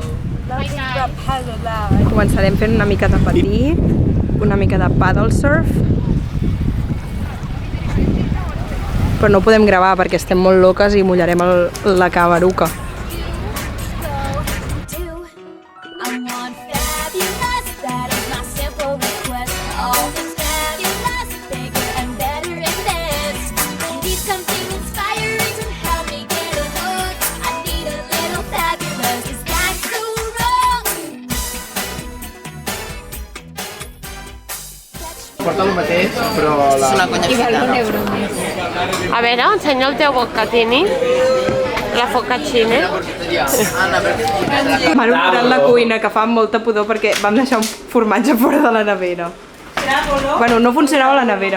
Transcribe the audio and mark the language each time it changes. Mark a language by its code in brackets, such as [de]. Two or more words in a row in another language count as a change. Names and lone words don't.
[ca] Començarem fent una mica de patí, una mica de paddle surf. Però no ho podem gravar perquè estem molt loques i mullarem la cabaruca. [en] I want fabulous, that is my simple request. All things fabulous, bigger and better and best. I need something inspiring to help me get a hook. I need a little fabulous, 'cause that's so wrong. Touch [ca] Porta el mateix, però la... És una conya feta, no? A veure, ensenya el teu bocatini. La focaccia. M'han operat la cuina, que fa molta pudor perquè vam deixar un formatge fora de la nevera. Bueno, no funcionava la nevera.